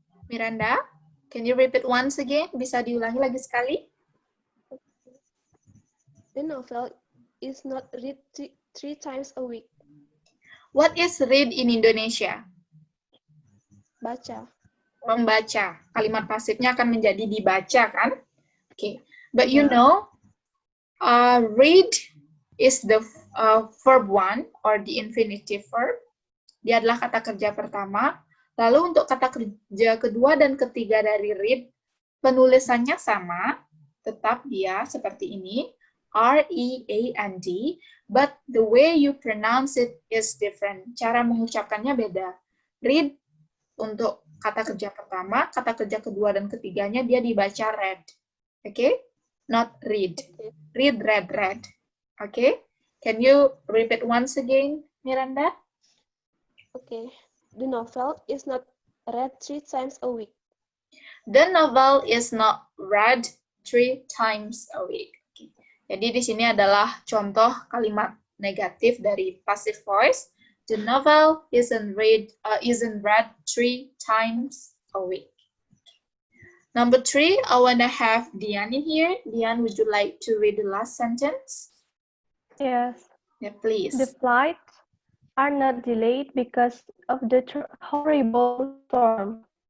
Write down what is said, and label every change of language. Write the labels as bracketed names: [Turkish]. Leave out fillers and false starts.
[English] Miranda, can you repeat once again? [Indonesian] Bisa diulangi lagi sekali? [English] The novel is not read 3 times a week. What is read in Indonesia? [Indonesian] Baca. Membaca. Kalimat pasifnya akan menjadi dibaca, kan? [English] Okay. But you [Indonesian] Ya. [English] know, read is the verb one or the infinitive verb. [Indonesian] Dia adalah kata kerja pertama. Lalu untuk kata kerja kedua dan ketiga dari read, penulisannya sama, tetap dia seperti ini, R-E-A-N-D, [English] but the way you pronounce it is different. [Indonesian] Cara mengucapkannya beda. Read untuk kata kerja pertama, kata kerja kedua dan ketiganya dia dibaca read. [English] Okay? Not read. Read, read, read. Okay? Can you repeat once again, Miranda? Okay. The novel is not read 3 times a week. The novel is not read 3 times a week. Okay. [Indonesian] Jadi di sini adalah contoh kalimat negatif dari passive voice. [English] The novel isn't read 3 times a week. Number 3, I want to have Dian in here. Dian, would you like to read the last sentence? Yes. Yeah, please. The flights are not delayed because of the horrible storm.